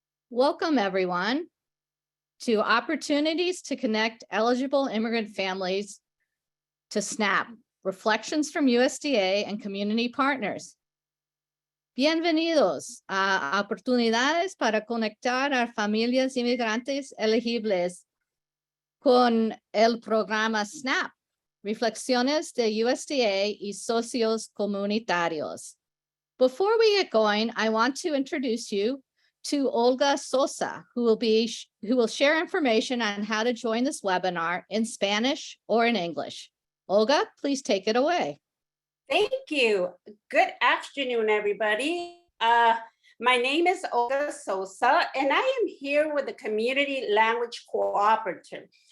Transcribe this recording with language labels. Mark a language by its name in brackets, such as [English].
[English] Welcome, everyone, to Opportunities to Connect Eligible Immigrant Families to SNAP, Reflections from USDA and Community Partners. [Spanish] Bienvenidos a Oportunidades para conectar a familias inmigrantes elegibles con el programa SNAP, Reflexiones de USDA y socios comunitarios. [English] Before we get going, I want to introduce you to Olga Sosa, who will share information on how to join this webinar in Spanish or in English. Olga, please take it away. Thank you. Good afternoon, everybody. My name is Olga Sosa, and I am here with the Community Language Cooperative.